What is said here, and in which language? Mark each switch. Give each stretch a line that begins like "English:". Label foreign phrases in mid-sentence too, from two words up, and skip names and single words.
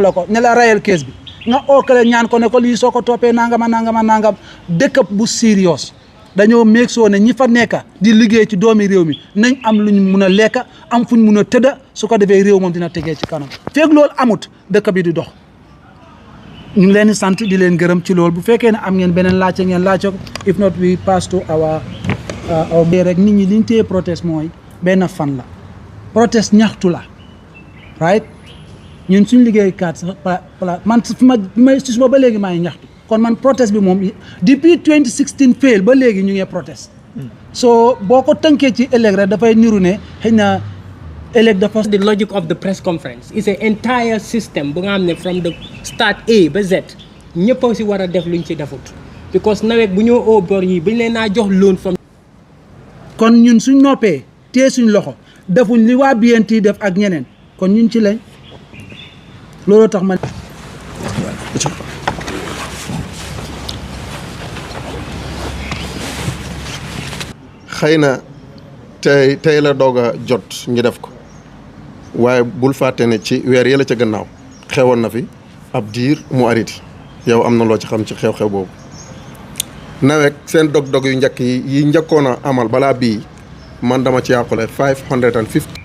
Wolof: la ko ne la rayal kees bi nga ookale ñaan ko ne ko lii soo ko toppee nangam dëkk bu serious dañoo meeg soo ne ñi fa nekka di liggéey ci doomi réew mi nañ am luñ mun a lekka am fuñ mun a tëdda su ko defee réew moom dina tegee ci kanam feeg loolu amut dëkk bi di dox ñu ngi leen di sant di leen gërëm ci loolu bu fekkee ne am ngeen beneen laajte ngeen laajte ko
English: if not we pass to our
Wolof: rek nit ñi liñ téye protest mooy benn fan la protest ñaxtu la right ñun suñ liggéey kat sax man fi ma si suba ba léegi maa ngi ñaxtu kon man protest bi moom depuis 2016 fail ba léegi ñu ngi protest so boo ko tënkee ci ëllëg rek dafay niru ne xëy na ëllëg dafa
English: the logic of the press conference is an entire system
Wolof: bu nga xam ne
English: from the start
Wolof: A ba Z ñëpp a si war a def luñ ci defut because NAWEC bu ñoo oo bor yi bañ leen naa jox
English: loan from
Wolof: kon ñun suñ noppee tee suñ loxo defuñ li waa BNT def ak ñeneen kon ñun ci lañ looloo tax man xëy na tey la doog a jot ñu def ko waaye bul fàtte ne ci weer yële ca gannaaw xewoon na fi ab diir mu arrêté yow am na loo ci xam ci xew-xew boobu NAWEC seen dog-dog yu njëkk yi njëkkoon a amal balaa bii man dama ci yàqule 550